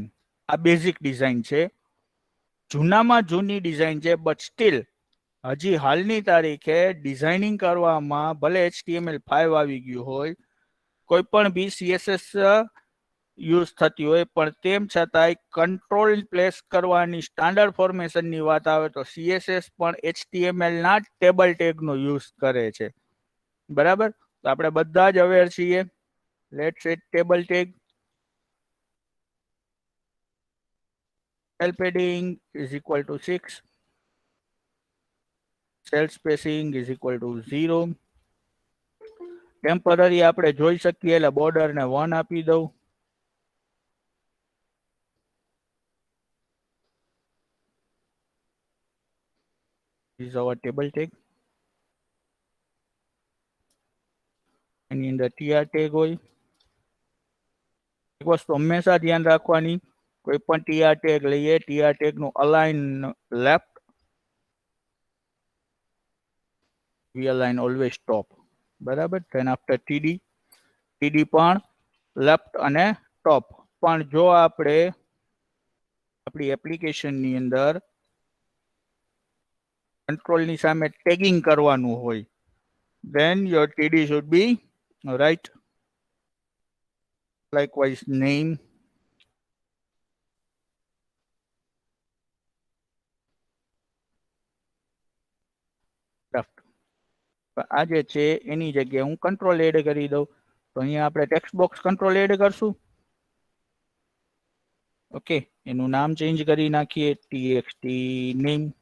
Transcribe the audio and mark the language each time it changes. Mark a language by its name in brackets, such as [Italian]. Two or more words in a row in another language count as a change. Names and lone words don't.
[Gujarati] આ બેઝિક ડિઝાઇન છે, જૂનામાં જૂની ડિઝાઇન છે, [English] but still [Gujarati] હજી હાલની તારીખે ડિઝાઇનિંગ કરવામાં ભલે HTML5 આવી ગયું હોય, કોઈ પણ બી CSS યુઝ થતી હોય, પણ તેમ છતાંય [English] control place [Gujarati] કરવાની સ્ટાન્ડર્ડ ફોર્મેશનની વાત આવે તો CSS પણ HTML ના ટેબલ ટેગનો યુઝ કરે છે, બરાબર. તો આપણે બધા જ અવેર છીએ. [English] let's set table tag. cell padding is equal to 6, cell spacing is equal to 0. [Gujarati] ટેમ્પરરી આપણે જોઈ શકીએ એટલે બોર્ડર ને 1 આપી દઉં. [English] is our table tag. [Gujarati] એની અંદર [English] tr tag [Gujarati] હોય. એક વસ્તુ હંમેશા ધ્યાન રાખવાની, કોઈ પણ [English] tr tag [Gujarati] લઈએ, [English] tr tag [Gujarati] નું [English] align left, we align always top, [Gujarati] બરાબર. [English] then after td, td [Gujarati] પણ લેફ્ટ અને ટોપ. પણ જો આપણે આપણી એપ્લિકેશનની અંદર કંટ્રોલની સામે ટેગિંગ કરવાનું હોય, [English] then your td should be right. Likewise name, left. [Gujarati] આ જે છે એની જગ્યાએ હું કંટ્રોલ એડ કરી દઉં, તો અહીંયા આપણે [English] text box control [Gujarati] એડ કરશું. ઓકે, એનું નામ ચેન્જ કરી નાખીએ, [English] txt name.